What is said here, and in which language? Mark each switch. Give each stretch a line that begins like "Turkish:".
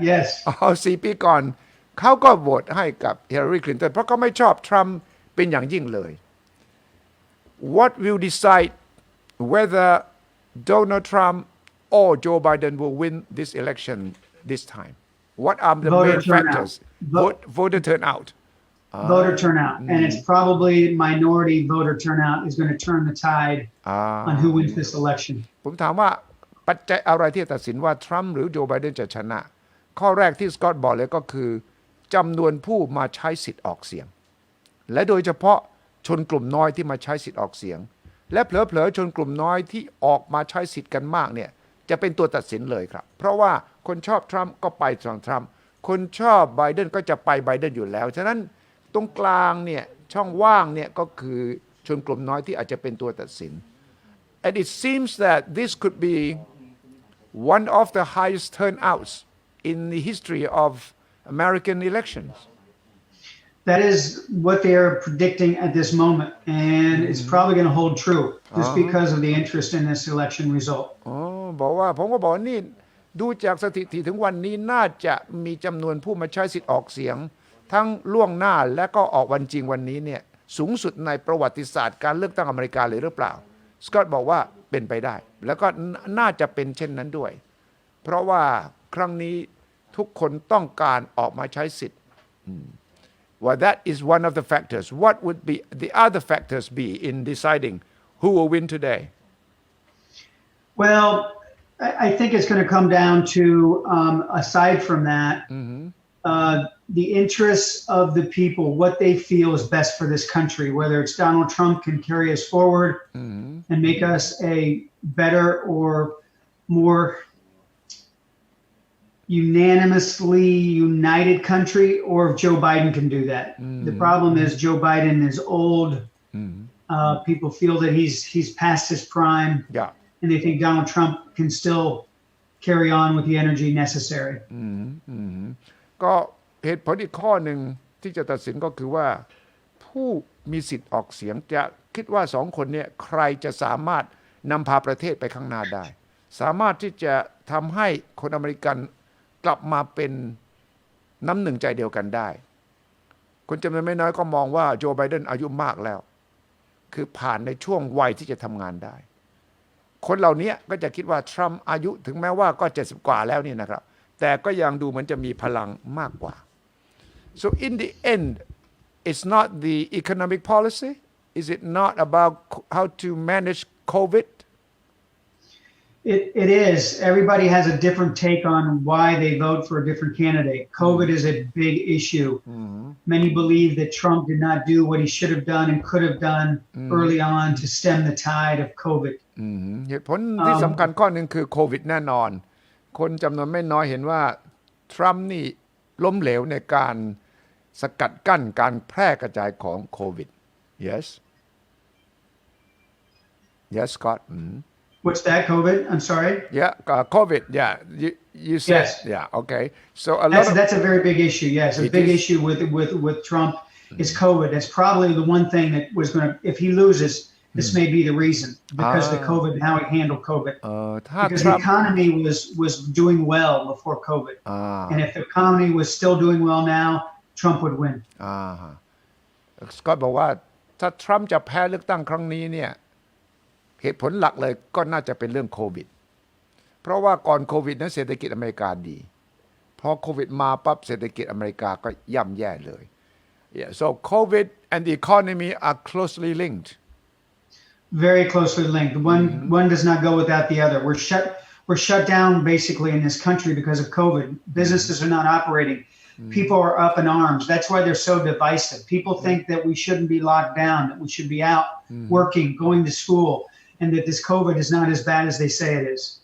English: Yes.
Thai: 4 ปีก่อนเขาก็โหวตให้กับฮิลลารีคลินตันเพราะเขาไม่ชอบทรัมป์เป็นอย่างยิ่งเลย
English: What will decide whether Donald Trump or Joe Biden will win this election this time? What are the main factors? Voter turnout.Voter turnout, and it's probably minority voter turnout is going to turn the tide on who wins this election.
Thai: ผมถามว่าปัจจัยอะไรที่ตัดสินว่าทรัมป์หรือโจไบเดนจะชนะข้อแรกที่สกอตบอกเลยก็คือจำนวนผู้มาใช้สิทธิ์ออกเสียงและโดยเฉพาะชนกลุ่มน้อยที่มาใช้สิทธิ์ออกเสียง และเผลอๆชนกลุ่มน้อยที่ออกมาใช้สิทธิ์กันมากเนี่ยจะเป็นตัวตัดสินเลยครับเพราะว่าคนชอบทรัมป์ก็ไปทางทรัมป์คนชอบไบเดนก็จะไปไบเดนอยู่แล้วฉะนั้นตรงกลางเนี่ยช่องว่างเนี่ยก็คือชนกลุ่มน้อยที่อาจจะเป็นตัวตัดสิน
English: and it seems that this could be one of the highest turnouts in the history of American elections That is what they are predicting at this moment, and it's probably going to hold true just because of the interest in this election result.
Thai: บอกว่าผมก็บอกนี่ดูจากสถิติถึงวันนี้น่าจะมีจำนวนผู้มาใช้สิทธิ์ออกเสียงทั้งล่วงหน้าและก็ออกวันจริงวันนี้เนี่ยสูงสุดในประวัติศาสตร์การเลือกตั้งอเมริกาเลยหรือเปล่าสกอตบอกว่าเป็นไปได้แล้วก็น่าจะเป็นเช่นนั้นด้วยเพราะว่าครั้งนี้ทุกคนต้องการออกมาใช้สิทธิ์
English: Well, that is one of the factors. What would be the other factors be in deciding who will win today? Well, I think it's going to come down to, aside from that, the interests of the people, what they feel is best for this country, whether it's Donald Trump can carry us forward and make us a better or more unanimously united country, or if Joe Biden can do that. The problem is Joe Biden is old. People feel that he's past his prime, and they think Donald Trump can still carry on with the energy necessary.
Thai: ก็เหตุผลอีกข้อหนึ่งที่จะตัดสินก็คือว่าผู้มีสิทธิ์ออกเสียงจะคิดว่าสองคนเนี่ยใครจะสามารถนำพาประเทศไปข้างหน้าได้สามารถที่จะทำให้คนอเมริกันกลับมาเป็นน้ำหนึ่งใจเดียวกันได้ คนจำนวนไม่น้อยก็มองว่าโจไบเดนอายุมากแล้วคือผ่านในช่วงวัยที่จะทำงานได้คนเหล่านี้ก็จะคิดว่าทรัมป์อายุถึงแม้ว่าก็70กว่าแล้วนี่นะครับแต่ก็ยังดูเหมือนจะมีพลังมากกว่า
English: so in the end it's not the economic policy is it not about how to manage COVID It is. Everybody has a different take on why they vote for a different candidate. COVID is a big issue. Many believe that Trump did not do what he should have done and could have done early on to stem the tide of COVID.
Thai: เหตุผลที่สำคัญข้อหนึ่งคือโควิดแน่นอนคนจำนวนไม่น้อยเห็นว่าทรัมป์นี่ล้มเหลวในการสกัดกั้นการแพร่กระจายของโควิด
English: Yes Yes Scott What's that, COVID? I'm sorry? Yeah, COVID. Yeah, you said. Yes. Yeah, okay. So that's a very big issue. Yes, a big issue with Trump is COVID. That's probably the one thing that was going to, if he loses, this may be the reason because the COVID, how he handled COVID. Because the economy was doing well before COVID, and if the economy was still doing well now, Trump would win.
Thai: สกอตบอกว่าถ้าทรัมป์จะแพ้เลือกตั้งครั้งนี้เนี่ยเหตุผลหลักเลยก็น่าจะเป็นเรื่องโควิดเพราะว่าก่อนโควิดนั้นเศรษฐกิจอเมริกาดีพอโควิดมาปั๊บเศรษฐกิจอเมริกาก็ย่ำแย่เลย
English: Yeah, so COVID and the economy are closely linked. Very closely linked. One does not go without the other. We're shut down basically in this country because of COVID. Businesses are not operating. People are up in arms. That's why they're so divisive. People think that we shouldn't be locked down, that we should be out working, going to school.And that this COVID is not as bad as they say it is.